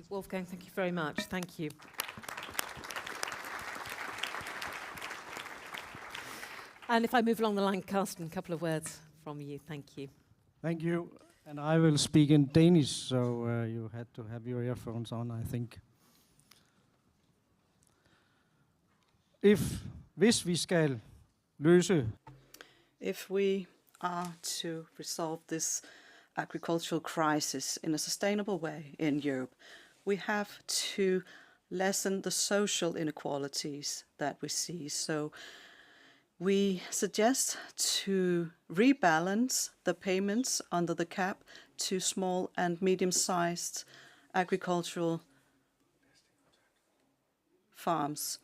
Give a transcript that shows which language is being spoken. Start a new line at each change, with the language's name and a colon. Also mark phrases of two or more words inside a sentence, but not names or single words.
English: Wolfgang, thank you very much. Thank you. And if I move along the line, Carsten, a couple of words from you. Thank you. Thank you. And I will speak in Danish, so you had to have your earphones on, I think.
Danish: Hvis vi skal løse
English: If we are to resolve this agricultural crisis in a sustainable way in Europe, we have to lessen the social inequalities that we see. So we suggest to rebalance the payments under the cap to small and medium-sized agricultural farms.